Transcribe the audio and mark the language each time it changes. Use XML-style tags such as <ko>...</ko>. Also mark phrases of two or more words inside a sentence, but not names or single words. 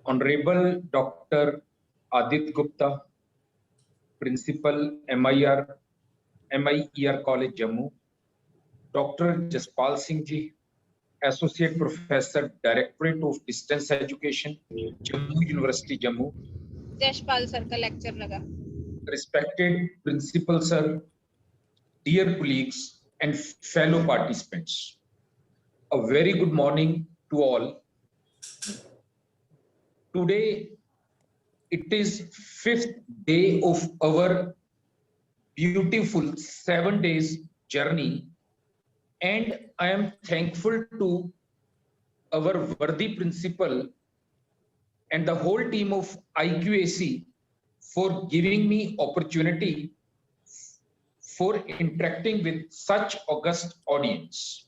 <en>Honorable Dr. Adit Gupta, Principal MIER College Jammu, Dr. Jaspal Singh Ji, Associate Professor, Directorate of Distance Education, Jammu University, Jammu.</en> <hi>जशपाल सर का लेक्चर लगा.</hi> <en>Respected Principal Sir, dear colleagues and fellow participants, a very good morning to all. Today, it is 5th day of our beautiful 7 days journey, and I am thankful to our worthy principal and the whole team of IQAC for giving me opportunity for interacting with such august audience.</en>